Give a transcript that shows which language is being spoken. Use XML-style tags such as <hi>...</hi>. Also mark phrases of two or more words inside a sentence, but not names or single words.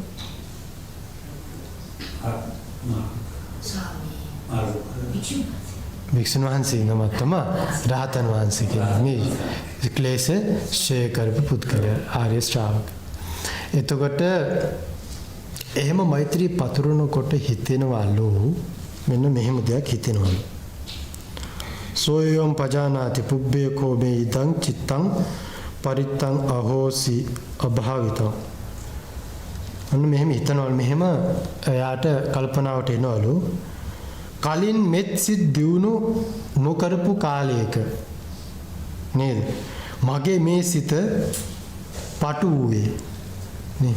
<si>වික්ෂුන් වහන්සේ නමක් තමයි රහතන් වහන්සේ කියන්නේ. මේ ක්ලේශ ෂේ කරපු පුද්ගලයා ආර්ය ශ්‍රාවක. එතකොට එහෙම මෛත්‍රී පතුරනකොට හිතෙනවලු මෙන්න මෙහෙම දෙයක් හිතෙනවලු.</si> <pi>සෝයම් පජානාති පුබ්බේ කෝමේ ඉදං චිත්තං පරිත්තං අහෝසි අභාවිතං.</pi> <si>අන්න මෙහෙම හිතනවලු. මෙහෙම එයාට කල්පනාවට එනවලු. කලින් මෙත් සිත් දියුණු නොකරපු කාලයක නේද, මගේ මේ සිත පටු වූවේ නේ.</si>